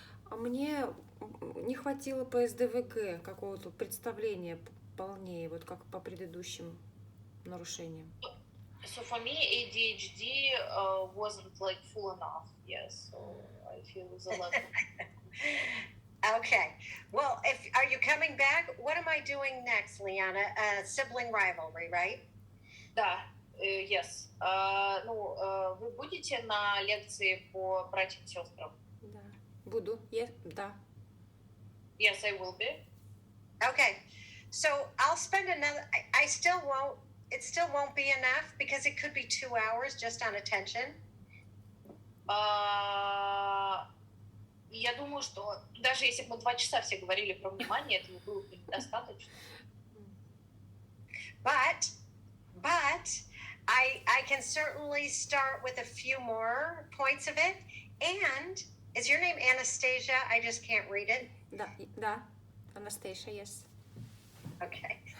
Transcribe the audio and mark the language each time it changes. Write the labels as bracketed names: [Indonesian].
[Russian] А мне не хватило по СДВГ какого-то представления полнее, вот как по предыдущим нарушениям. [English] So for me, ADHD wasn't like full enough. Yes, so I feel it's a lot. Okay. Well, are you coming back? What am I doing next, Liana? Sibling rivalry, right? [Russian] Да. Yes. Ну, вы будете на лекции по братьям и сестрам? Да. Буду. Да. [English] Yes, I will be. Okay. So I'll spend another. I still won't. It still won't be enough because it could be 2 hours just on attention. [Russian] Я думаю, что даже если бы мы 2 часа все говорили про внимание, этого было бы недостаточно. [English] But I can certainly start with a few more points of it. And is your name Anastasia? I just can't read it. Да. Anastasia, yes. Okay.